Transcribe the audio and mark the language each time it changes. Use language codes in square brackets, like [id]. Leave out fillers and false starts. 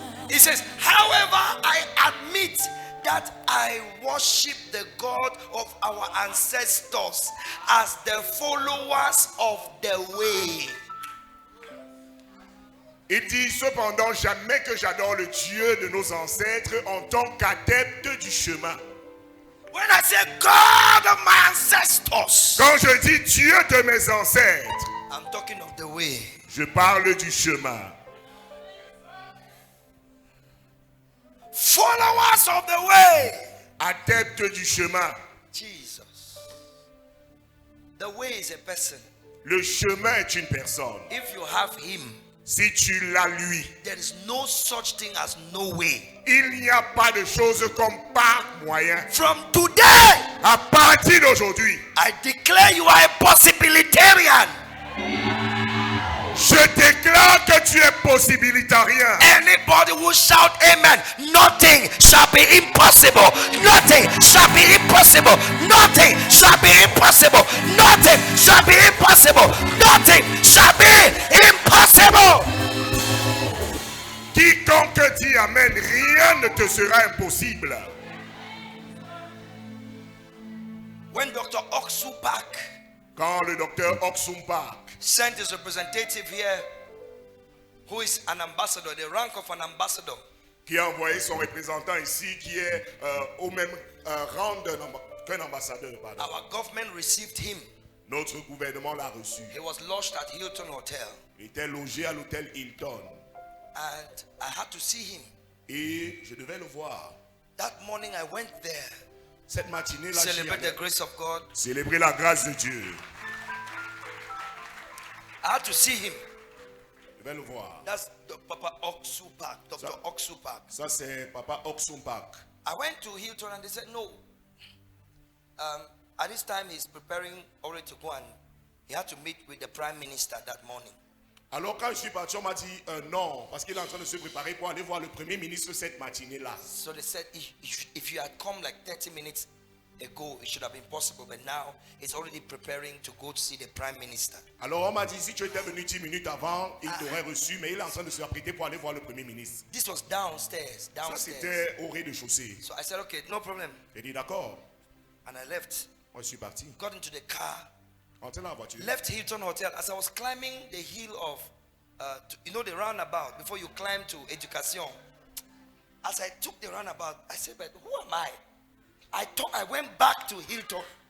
[en] He says, however, I admit that I worship the God of our ancestors as the followers of the way. [fr] Il dit cependant jamais que j'adore le Dieu de nos ancêtres en tant qu'adepte du chemin. [en] When I say God of my ancestors, [fr] Quand je dis Dieu de mes ancêtres, [en] I'm talking of the way. [fr] je parle du chemin. [en] Followers of the way. [fr] Adepte du chemin. [en] Jesus. The way is a person. [fr] Le chemin est une personne. [en] If you have him, [fr] Si tu l'as lui, [en] there is no such thing as no way. [fr] il n'y a pas de chose comme pas moyen. [en] From today, [fr] À partir d'aujourd'hui, [en] I declare you are a possibilitarian. [fr] je déclare que tu es possibilitarien. [en] Anybody who shout amen, nothing shall be impossible. Nothing shall be impossible. Nothing shall be impossible. Nothing shall be impossible. Nothing shall be impossible. [fr] Quiconque dit amen, rien ne te sera impossible. [en] When Dr. Oksu Park [fr] Quand le docteur Oksum Park [en] sent his representative here, who is an ambassador, the rank of an ambassador, [fr] qui a envoyé son représentant ici, qui est au même rang qu'un ambassadeur, pardon. [en] our government received him. [fr] Notre gouvernement l'a reçu. [en] He was lodged at Hilton Hotel. [fr] Il était logé à l'hôtel Hilton. [en] And I had to see him. [fr] Et je devais le voir. [en] That morning I went there, [fr] Cette matinée-là, j'y [en] celebrate the [fr] allais [en] grace of God. [fr] célébrer la grâce de Dieu. [en] I had to see him. [fr] Je vais le voir. [en] That's the Papa Oksu Park, Dr. Oksu Park. [fr] Ça, c'est Papa Oksum Park. [en] I went to Hilton and they said, no. At this time, he's preparing already to go and he had to meet with the Prime Minister that morning. [fr] Alors quand je suis parti, on m'a dit non, parce qu'il est en train de se préparer pour aller voir le Premier ministre cette matinée-là. [en] So they said, if you had come like 30 minutes ago, it should have been possible. But now, it's already preparing to go to see the Prime Minister. [fr] Alors on m'a dit, si tu étais venu 10 minutes avant, il t'aurait reçu, mais il est en train de se apprêter pour aller voir le Premier ministre. [en] This was downstairs. [fr] Ça, c'était au rez-de-chaussée. [en] So I said, okay, no problem. [fr] J'ai dit d'accord. [en] And I left, [fr] Moi, je suis parti. [en] got into the car, [fr] Entré dans la voiture. [en] left Hilton Hotel. As I was climbing the hill of, the roundabout before you climb to Education. As I took the roundabout, I said, but who am I? I went back to Hilton.